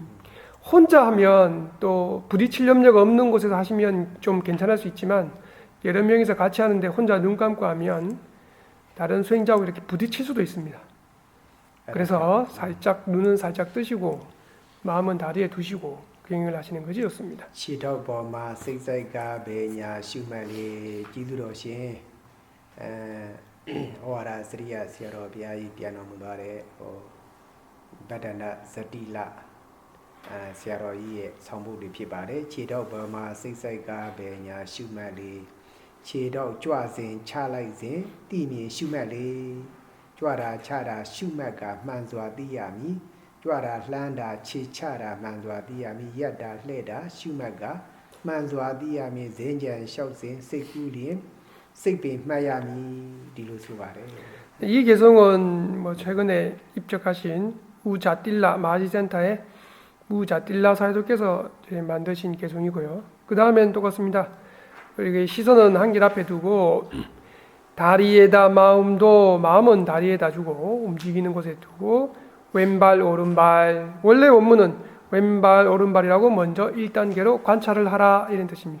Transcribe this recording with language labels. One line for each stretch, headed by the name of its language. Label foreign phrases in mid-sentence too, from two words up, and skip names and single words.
Korean: 혼자 하면 또 부딪힐 염려가 없는 곳에서 하시면 좀 괜찮을 수 있지만 여러 명이서 같이 하는데 혼자 눈 감고 하면 다른 수행자하고 이렇게 부딪힐 수도 있습니다. 그래서 살짝 눈은 살짝 뜨시고 마음은 다리에 두시고 경행을 하시는 것이 좋습니다.
Burmese: ခြေထောက်ပေါ်မှာစိတ်ဆိုင်ကပဲညာရှုမှတ်လေးကြည်သူတော်ရှင်ဩဝါဒစရိယဆရာတော်ဘုရားကြီးပြန်တော်မူသွားတဲ့ဗတ္တနာ ဇတိလဆရာတော်ကြီးရဲ့ဆောင်းပုဒ်တွေဖြစ်ပါတယ်ခြေထောက်ပေါ်မှာစိတ်ဆိုင်ကပဲညာရှုမှတ်လေးခြေထောက်ကြွစဉ်ချလိုက်စဉ်တည်မြင်ရှုမှတ်လေးကြွတာချတာရှုမှတ်ကမှန်စွာသိရမည်ကြွတာလှမ်းတာခြေချတာမှန်စွာသိရမည်ရက်တာလှဲ့တာရှုမှတ်ကမှန်စွာသိရမည်ဈဉ္ဉံလျှောက်စဉ်စိတ်ကူးလျင်စိတ်ပင်မှတ်ရမည်ဒီလိုဆိုပါတယ်
Korean: 이 개성은 뭐 최근에 입적하신 우자틸라 마하지센터의 우자틸라 사회도께서 만드신 개성이고요. 그 다음엔 똑같습니다. 그리고 시선은 한길 앞에 두고 다리에다 마음은 다리에다 주고 움직이는 곳에 두고 왼발 오른발 원래 원문은 왼발 오른발이라고 먼저 1단계로 관찰을 하라 이런 뜻입니다.